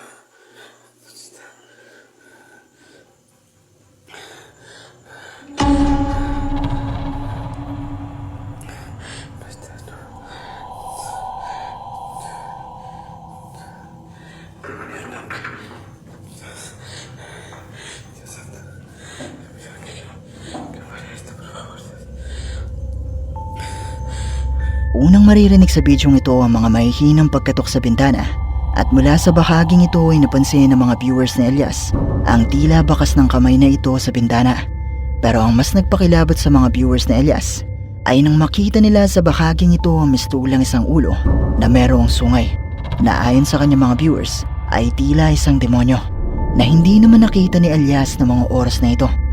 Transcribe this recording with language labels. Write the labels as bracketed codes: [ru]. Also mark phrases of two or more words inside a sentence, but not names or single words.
[es] ¿Dónde está? No está, no. Demonio, no. Dios santo. Que muera esto, por favor. [tl] Unang maririnig sa bidyong ito ang mga mahihinang pagkatok sa bintana, at mula sa bahaging ito ay napansin ng mga viewers ni Elias ang tila bakas ng kamay na ito sa bintana. Pero ang mas nagpakilabot sa mga viewers ni Elias ay nang makita nila sa bahaging ito ang mistulang isang ulo na merong sungay, na ayon sa kanyang mga viewers ay tila isang demonyo na hindi naman nakita ni Elias ng mga oras na ito.